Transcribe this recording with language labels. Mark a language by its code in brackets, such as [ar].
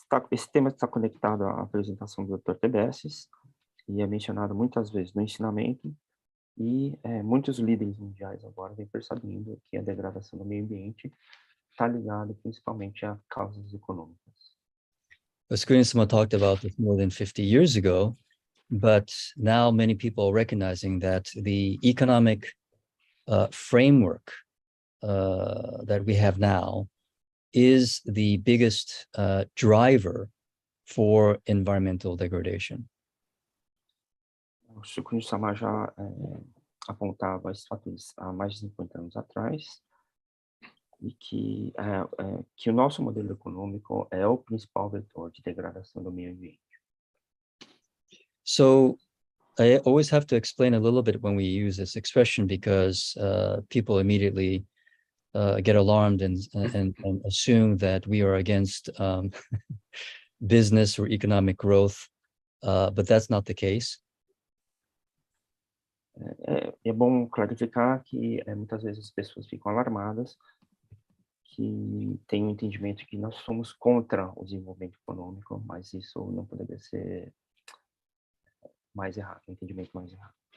[pt] Esse tema está conectado à apresentação do Dr. Tebecis e é mencionado muitas vezes no ensinamento, e muitos líderes mundiais agora vêm percebendo que a degradação do meio ambiente está ligada principalmente a causas econômicas. [en] Askunin-sama talked about this more than 50 years ago, but now many people are recognizing that the economic framework that we have now is the biggest driver for environmental degradation. [pt] O Shukuni-sama já apontava esses fatores há mais de 50 anos atrás, e que o nosso modelo econômico é o principal vetor de degradação do meio ambiente. [en] So I always have to explain a little bit when we use this expression, because people immediately get alarmed and assume that we are against business or economic growth, but that's not the case. [pt] É bom clarificar que muitas vezes as pessoas ficam alarmadas, que tem um entendimento que nós somos contra o desenvolvimento econômico, mas isso não poderia ser mais errado, um entendimento mais errado.